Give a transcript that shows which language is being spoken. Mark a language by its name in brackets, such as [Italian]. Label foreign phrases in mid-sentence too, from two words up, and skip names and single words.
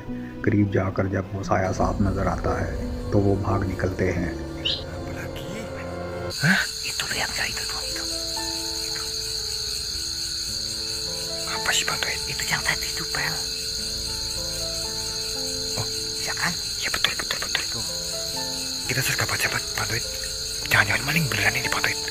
[Hindi] करीब जाकर जब वो साया साफ नज़र आता है तो वो भाग निकलते हैं। [Indonesian] Itu yang tadi itu, Pel. Oh, ya kan? Ya betul itu. Kita sergap aja, Pak Toit. Jangan-jangan maling beneran ini, Pak Toit.